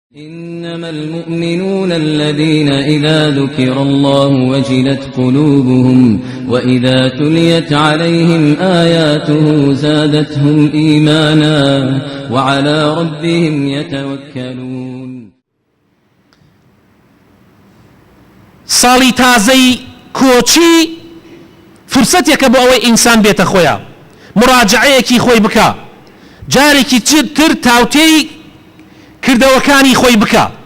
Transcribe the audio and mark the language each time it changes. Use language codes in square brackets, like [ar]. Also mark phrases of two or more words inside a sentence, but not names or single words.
[ar] إنما المؤمنون الذين إذا ذكر الله وجلت قلوبهم وإذا تليت عليهم آياته زادتهم إيمانا وعلى ربهم يتوكلون. [ckb] ساڵی تازەی کۆچی فرسەتێکە بۆ ئەوەی ئینسان بێتە خۆیان، مراجعەیەکی خۆی بکە، جارێکی تر تاوتێی کردەوەکانی خۆی بکە.